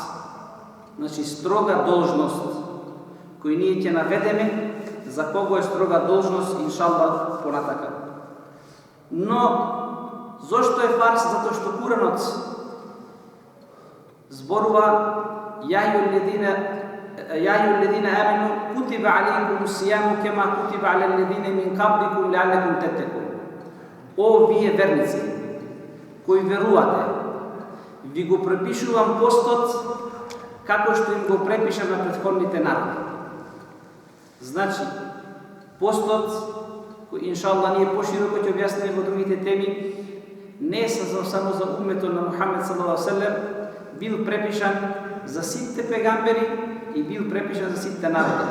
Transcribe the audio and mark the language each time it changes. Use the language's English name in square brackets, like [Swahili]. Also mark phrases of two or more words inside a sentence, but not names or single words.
[Macedonian] Значи строга должност кој ние ќе наведеме за кого е строга должност, иншаллах, понатака. Но зошто е фарс? Затоа што Куранот зборува: [Arabic] يا أيها الذين آمنوا كتب عليكم الصيام كما كتب على الذين من قبلكم لعلكم تتقون. [Macedonian] О вие верници кои верувате, ви го препишувам постот како што им го препишам на претходните народи. Значи, Постот, кој иншалла ние пошироко ќе објасниме во другите теми, не е само за умметот на Мухамед [Arabic] صلى الله عليه وسلم, [Macedonian] бил препишан за сите пегамбери и бил препишан за сите народи.